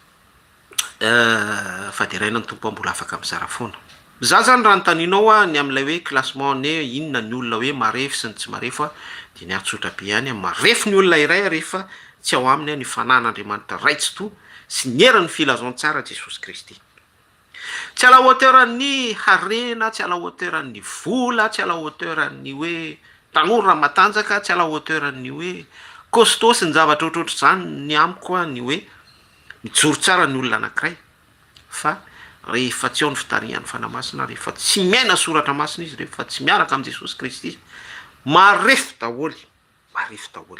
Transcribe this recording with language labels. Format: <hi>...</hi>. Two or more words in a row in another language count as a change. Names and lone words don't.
<mg>Fa dia raina ny tompo mbola afaka mizara foana. Za zany raha notaninao ny amin'ilay hoe classement ne inona ny olona hoe marefo sy ny tsy marefo dia ny atsotra be ihany marefo ny olona iray rehefa tsy ao aminy ny fanan'Andriamanitra raitsy to sy ny heriny filazantsara Jesosy Kristy. Tsy</mg> <fr>à la hauteur</fr> <mg>ny harena, tsy</mg> <fr>à la hauteur</fr> <mg>ny vola, tsy</mg> <fr>à la hauteur</fr> <mg>ny hoe tanora matanjaka, tsy</mg> <fr>à la hauteur</fr> <mg>ny hoe costaud sy ny zavatra ohatrohatry zany ny amiko ny hoe mijoro tsara ny olona anankiray, fa rehefa tsy ao ny fitarihan'ny fanamasina, rehefa tsy miaina soratra masina izy, rehefa tsy miaraka amin'ny Jesosy Kristy, marefo daholo, marefo daholo.</mg>